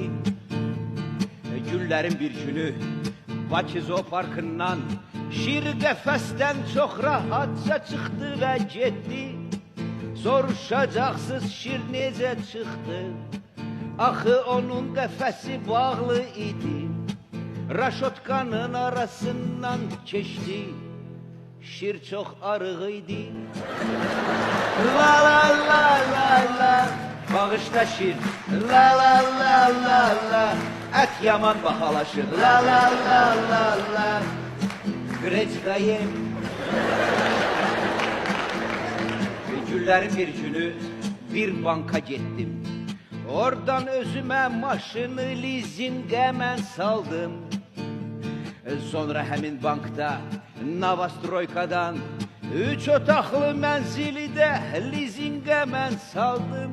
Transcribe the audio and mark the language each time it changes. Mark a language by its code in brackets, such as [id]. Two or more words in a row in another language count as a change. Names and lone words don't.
[az] Günlərin bir günü Bakı Zooparkından şir qəfəsdən çox rahatca çıxdı və getdi. Soruşacaqsınız şir necə çıxdı? Axı onun qəfəsi bağlı idi. Raşotkanın arasından keçdi. Şir çox arıq idi. La la la la la, bağışla şir. La la la la la, ət yaman bahalaşır. La la la la la, Qreçka yem. Günlərin bir günü bir banka getdim. Oradan özümə maşını lizinqə mən saldım. Sonra həmin bankda Navastroykadan 3 otaqlı mənzili də lizinqə mən saldım.